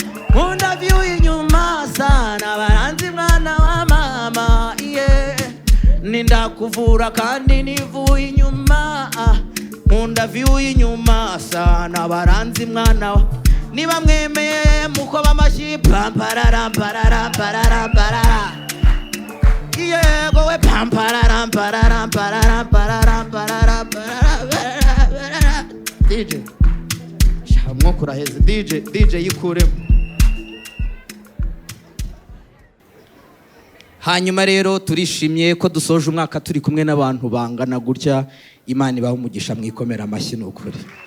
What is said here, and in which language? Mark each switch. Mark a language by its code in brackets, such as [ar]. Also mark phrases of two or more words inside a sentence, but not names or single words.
[rw] Nkunda view inyuma sana, baranzi mwana wa mama, yeah. Ni ndakuvura kandi nivuye inyuma, nkunda view inyuma sana, baranzi mwana wa. Niba mwemeye mukoma amashyi, pam, parara, parara, parara, parara. Yego we, pam, parara, parara, parara, parara, parara, parara, parara, parara. D J, sha, mwuka uraheze. D J, D J yikuremo. Hanyuma rero turishimye ko dusoje umwaka turi kumwe n'abantu bangana gutya. Imana ibahe umugisha, mwikomere amashyi, ni ukuri.